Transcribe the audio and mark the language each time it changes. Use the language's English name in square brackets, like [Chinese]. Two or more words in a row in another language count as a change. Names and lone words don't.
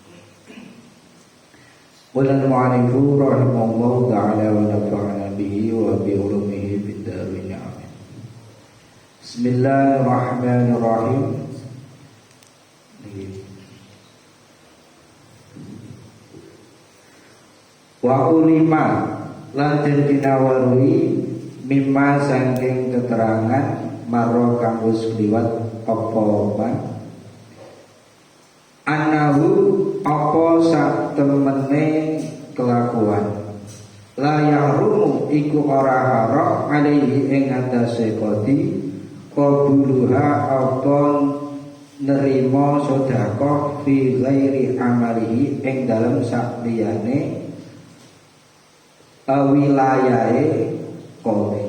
[Arabic] قال المؤلف رحمه الله تعالى ونفعنا به وبعلومه في الدارين. Amin. بسم الله الرحمن الرحيم. وعلم [Javanese] lan den dinawarui mimma saking keterangan marra kang wis kliwat apa anahu apa sak temene kelakuan [Arabic] لا يحرم [Javanese] iku ora haram alaihi ing atase [Arabic] قاضي قبولها [Javanese] apa nerima sedekah [Arabic] في غير عمله [Javanese] ing dalem sak liyane wilayahe qadi.